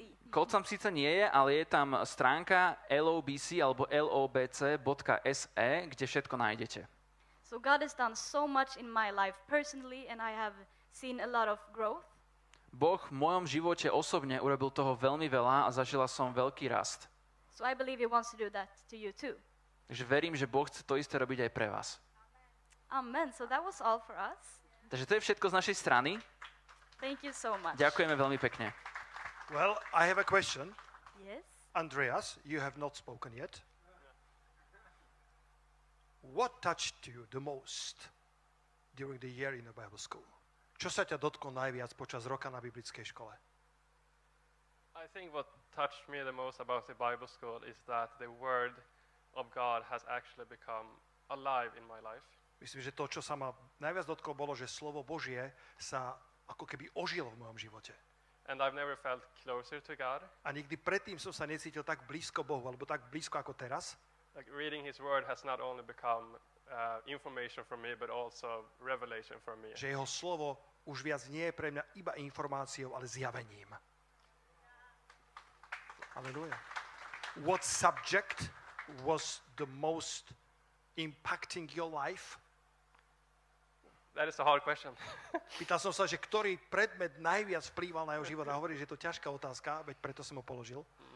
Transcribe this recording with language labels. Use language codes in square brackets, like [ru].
[sk] Kód tam síce nie je, ale je tam stránka lobc alebo lobc.se, kde všetko nájdete. [en] So God has done so much in my life personally and I have seen a lot of growth. [sk] Boh v mojom živote osobne urobil toho veľmi veľa a zažila som veľký rast. [en] So I believe he wants to do that to you too. [sk] Takže verím, že Boh chce to isté robiť aj pre vás. [en] Amen. So that was all for us. [sk] Takže to je všetko z našej strany. [en] Thank you so much. [sk] Ďakujeme veľmi pekne. [en] Well, I have a question. Yes. Andreas, you have not spoken yet. What touched you the most during the year in the Bible school? [sk] Čo sa ťa dotklo najviac počas roka na biblickej škole? [en] I think what touched me the most about the Bible school is that the Word of God has actually become alive in my life. [sk] Myslím, že to, čo sa ma najviac dotklo, bolo, že slovo Božie sa ako keby ožilo v mojom živote. [en] And I've never felt closer to God. [sk] A nikdy predtým som sa necítil tak blízko Bohu, alebo tak blízko ako teraz. [en] Like reading His Word has not only become information for me, but also revelation for me. [sk] Že jeho slovo už viac nie je pre mňa iba informáciou, ale zjavením. [en] Hallelujah. What subject was the most impacting your life? That is a hard question. [sk] Pýtal som sa, že ktorý predmet najviac vplýval na jeho život a hovorí, že je to ťažká otázka, veď preto som ho položil.